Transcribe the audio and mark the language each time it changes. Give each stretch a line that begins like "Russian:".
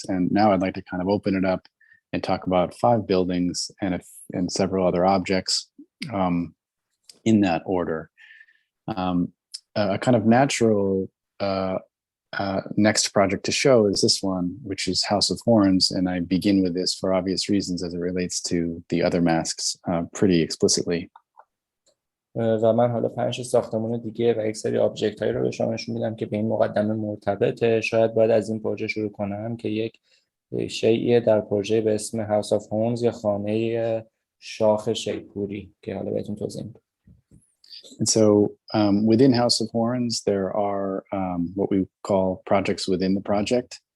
English: And now I'd like to kind of open it up and talk about 5 buildings and several other objects in that order. A kind of natural next project to show is this one, which is House of Horns, and I begin with this for obvious reasons as it relates to the other masks pretty explicitly.
Persian: و من حالا 5 ساختمان دیگه و یک سری آبجکت هایی رو به شما نشون میدم که به این مقدمه مرتبطه. شاید باید از این پروژه شروع کنم که یک شیء در پروژه به اسم هاوس آف هورنز یا خانه شاخ شیپوری که حالا بهتون توضیح میدم.
English: And so within House of Horns, there are what we call projects within the project.